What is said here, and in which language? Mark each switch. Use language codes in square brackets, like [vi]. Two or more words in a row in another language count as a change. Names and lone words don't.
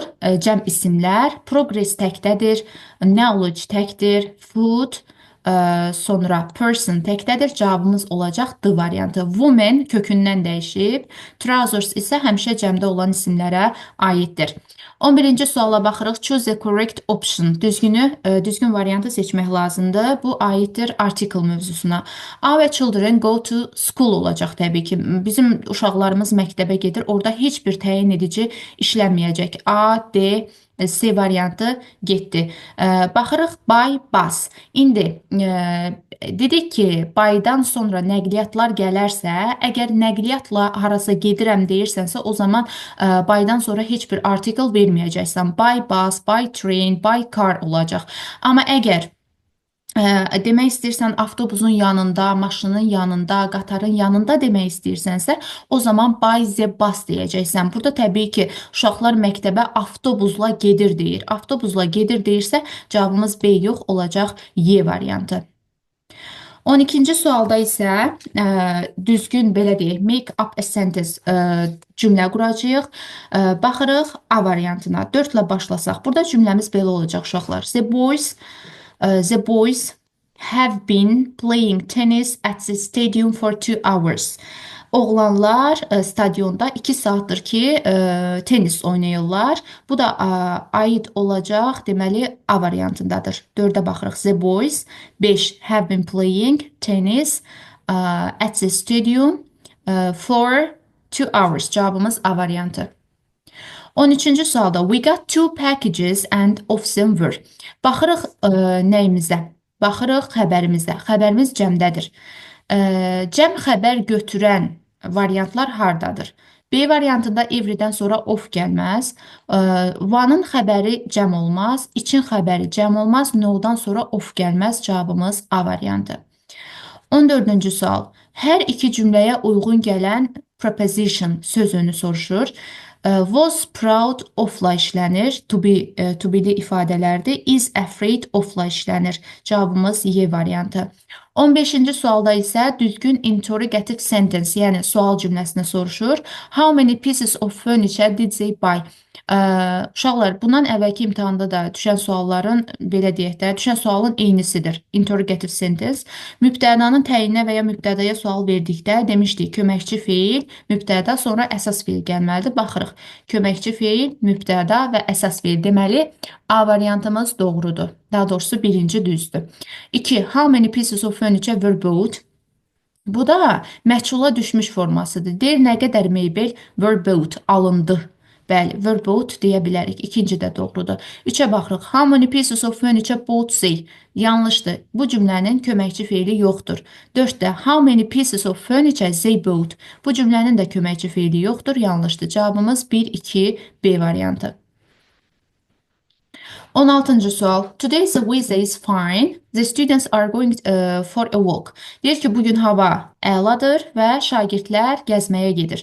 [az] Cəm isimlər. Progress təkdədir. Knowledge təkdir. Food, sonra person təkdədir. Cavabımız olacaq D variantı. Woman kökündən dəyişib. Trousers isə həmişə cəmdə olan isimlərə aiddir. 11-ci suala baxırıq. [en] Choose the correct option. [az] Düzgün variantı seçmək lazımdır. Bu aiddir article mövzusuna. A və [en] children go to school [az] olacaq təbii ki. Bizim uşaqlarımız məktəbə gedir. Orada heç bir təyin edici işlənməyəcək. A, D, C variantı getdi. Baxırıq [en] by bus. [az] İndi dedik ki, bydan sonra nəqliyyatlar gələrsə, əgər nəqliyyatla harasa gedirəm deyirsənsə, o zaman bydan sonra heç bir article verməyəcəksən. [en] By bus, by train, by car olacaq. [az] Amma əgər demək istəyirsən avtobusun yanında, maşının yanında, qatarın yanında demək istəyirsənsə, o zaman [en] by the bus [az] deyəcəksən. Burada təbii ki, uşaqlar məktəbə avtobusla gedir deyir. Avtobusla gedir deyirsə, cavabımız B yox, olacaq Y variantı. 12-ci sualda isə düzgün, belə deyək, [en] make up a sentence [az] cümlə quracağıq. Baxırıq A variantına. 4 ilə başlasaq. Burada cümləmiz belə olacaq uşaqlar. [en] The boys have been playing tennis at the stadium for 2 hours. [az] Oğlanlar stadionda 2 saatdır ki tenis oynayırlar. Bu da aid olacaq, deməli A variantındadır. 4-ə baxırıq. [en] The boys. 5. Have been playing tennis at the stadium for 2 hours. [az] Cavabımız A variantı. 13-cü sualda [en] we got 2 packages and of them were. [az] Baxırıq nəyimizə? Baxırıq xəbərimizə. Xəbərimiz cəmdədir. Cəm xəbər götürən variantlar hardadır? B variantında everydən sonra of gəlməz. One'ın xəbəri cəm olmaz. İçin xəbəri cəm olmaz. No'dan sonra of gəlməz. Cavabımız A variantı. 14-cü sual. Hər iki cümləyə uyğun gələn preposition sözünü soruşur. [en] Was proud ofla [az] işlənir. [en] To be-li [az] ifadələrdir. [en] Is afraid ofla [az] işlənir. Cavabımız Y variantı. 15-ci sualda isə düzgün [en] interrogative sentence, [az] yəni sual cümləsini soruşur. [en] How many pieces of furniture did they buy? [az] Uşaqlar, bundan əvvəlki imtahanda da düşən sualların, belə deyək də, düşən sualın eynisidir. [en] Interrogative sentence. [az] Mübtədanın təyinə və ya mübtədaya sual verdikdə demişdik, köməkçi feil, mübtəda, sonra əsas feil gəlməlidir. Baxırıq, köməkçi feil, mübtəda və əsas feil. Deməli, A variantımız doğrudur. Daha doğrusu birinci düzdür. 2. [en] How many pieces of furniture were bought? [az] Bu da məchula düşmüş formasıdır. Deyir, nə qədər mebel [en] were bought, [az] alındı. Bəli, [en] were bought [az] deyə bilərik. İkinci də doğrudur. 3-ə baxırıq. [en] How many pieces of furniture bought they? [az] Yanlışdır. Bu cümlənin köməkçi feili yoxdur. [en] 4-də how many pieces of furniture they bought? [az] Bu cümlənin də köməkçi feili yoxdur. Yanlışdır. Cavabımız 1, 2, B variantı. 16-cı sual. [en] Today's weather is fine. The students are going for a walk. [az] Deyir ki, bugün hava əladır və şagirdlər gəzməyə gedir.